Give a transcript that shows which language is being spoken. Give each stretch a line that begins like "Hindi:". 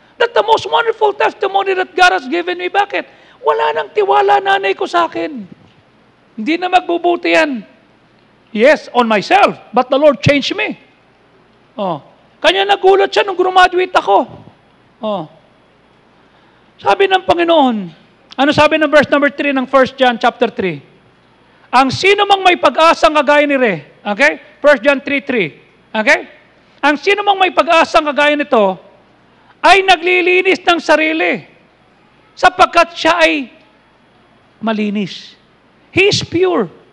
English: That's the most wonderful testimony that God has given me.
Filipino: Bakit? Wala nang tiwala nanay ko sa akin. Hindi na magbubuti yan.
English: Yes, on myself, but the Lord changed me.
Filipino: Kanya nagulat siya nung graduate ako. Sabi ng Panginoon, ano sabi ng verse number 3 ng 1 John chapter 3? Ang sino mang may pag-asang kagaya ni Re, okay? 1 John 3:3, okay? Ang sino mang may pag-asang kagaya nito, ay naglilinis ng sarili, sapagkat siya ay malinis.
English: He is pure.